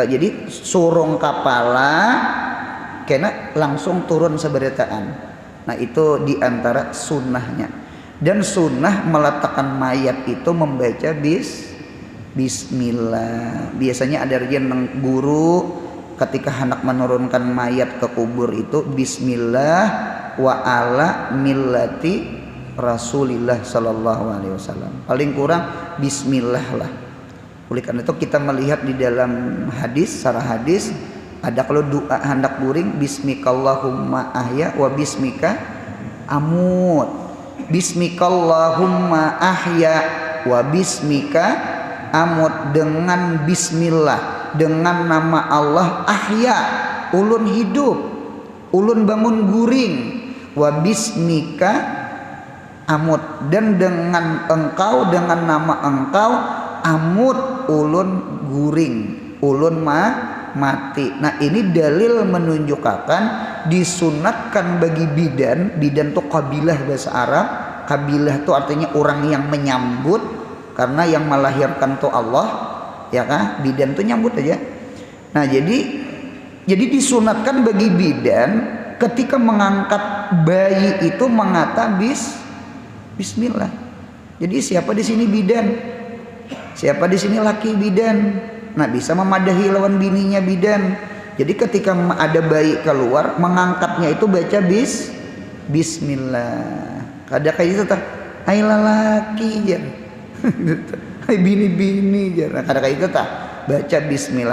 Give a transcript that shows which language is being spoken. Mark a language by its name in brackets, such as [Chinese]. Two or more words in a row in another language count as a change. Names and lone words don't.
[Indonesian] Jadi surung kepala kena langsung turun seberataan. Nah, itu diantara sunnahnya. Dan sunnah meletakkan mayat itu membaca Bismillah. Biasanya ada yang guru ketika hendak menurunkan mayat ke kubur itu [Arabic] بسم الله وعلى ملة رسول الله صلى الله عليه وسلم. [Indonesian] Paling kurang Bismillah lah. Oleh karena itu kita melihat di dalam hadis, sarah hadis ada kalau doa hendak guring [Arabic] باسمك اللهم أحيا وباسمك أموت. باسمك اللهم أحيا وباسمك أموت, [Indonesian] dengan bismillah, dengan nama Allah ahya ulun hidup, ulun bangun guring, [Arabic] وباسمك أموت, [Indonesian] dan dengan engkau, dengan nama engkau amut ulun guring, ulun mati. Nah, ini dalil menunjukkan disunatkan bagi bidan itu kabilah bahasa Arab. Kabilah itu artinya orang yang menyambut, karena yang melahirkan tuh Allah, ya kan? Bidan tuh nyambut aja. Nah, jadi disunatkan bagi bidan ketika mengangkat bayi itu mengata Bismillah. Jadi siapa di sini bidan? Siapa di sini laki bidan? Nah, bisa memadahi lawan bininya bidan. Jadi ketika ada bayi keluar, mengangkatnya itu baca bismillah. [Banjar] Kada kayak itu tah ai lalaki jar ai bini-bini jar kada kayak itu tah baca bismillah.